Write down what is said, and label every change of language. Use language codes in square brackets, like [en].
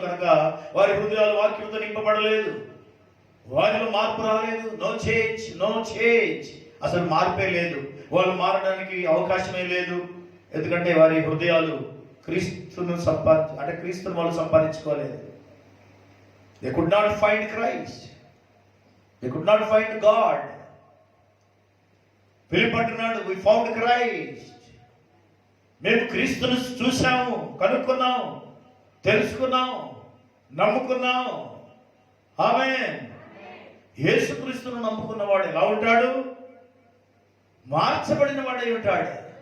[te] కనుక వారి హృదయాలు వాక్యంతో నింపబడలేదు. వారిలో మార్పు రాలేదు. [en] No change. [te] అసలు మార్పే లేదు. వాళ్ళు మారడానికి అవకాశమే లేదు. ఎందుకంటే వారి హృదయాలు క్రీస్తును వాళ్ళు సంపాదించుకోలేదు. [en] They could not find Christ. They could not find God. Philip [te] అంటున్నాడు, [en] we found Christ. [te] మేము క్రీస్తును చూసాము, కనుక్కున్నాం, తెలుసుకున్నాం, నమ్ముకున్నాం. ఆమేన్. యేసుక్రీస్తును నమ్ముకున్నవాడు ఎలా ఉంటాడు? మార్చబడిన వాడై ఉంటాడు.